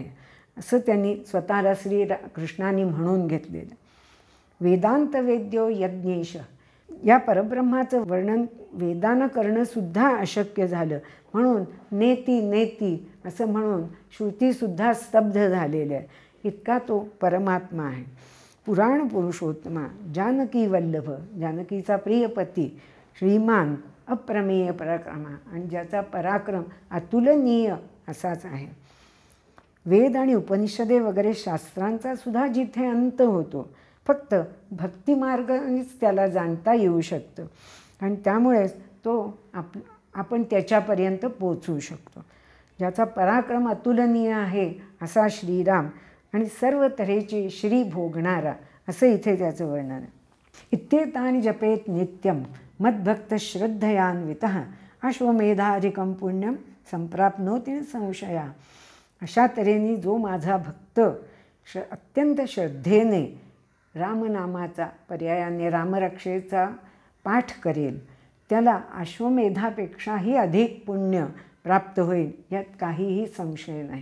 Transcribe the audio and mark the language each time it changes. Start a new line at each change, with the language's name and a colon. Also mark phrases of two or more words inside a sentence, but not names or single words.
Marathi: असं त्यांनी स्वतःला कृष्णाने म्हणून घेतलेलं.
Sanskrit: वेदांत वेद्यो यज्ञेश,
Marathi: या परब्रह्माचं वर्णन वेदानं करणंसुद्धा अशक्य झालं, म्हणून नेती असं म्हणून श्रुतीसुद्धा स्तब्ध झालेलं आहे. इतका तो परमात्मा आहे.
Sanskrit: पुराण पुरुषोत्तमा, जानकी वल्लभ,
Marathi: जानकीचा प्रियपती,
Sanskrit: श्रीमान अप्रमेय पराक्रमा,
Marathi: आणि ज्याचा पराक्रम अतुलनीय असाच आहे. वेद आणि उपनिषदे वगैरे शास्त्रांचा सुद्धा जिथे अंत होतो, फक्त भक्तिमार्गानेच त्याला जाणता येऊ शकतं आणि त्यामुळेच तो आपण त्याच्यापर्यंत पोचू शकतो. ज्याचा पराक्रम अतुलनीय आहे असा श्रीराम आणि सर्व तऱ्हेची श्री भोगणारा, असं इथे त्याचं वर्णन आहे.
Sanskrit: इत्येतानि जपेत नित्यम मद्भक्त श्रद्धयान्वितः अश्वमेधाधिकं पुण्यम संप्राप्नोति संशया.
Marathi: अशा तऱ्हेने जो माझा भक्त अत्यंत श्रद्धेने रामनामाचा, पर्यायाने रामरक्षेचा पाठ करेल, त्याला अश्वमेधापेक्षाही अधिक पुण्य प्राप्त होईल, यात काहीही संशय नाही.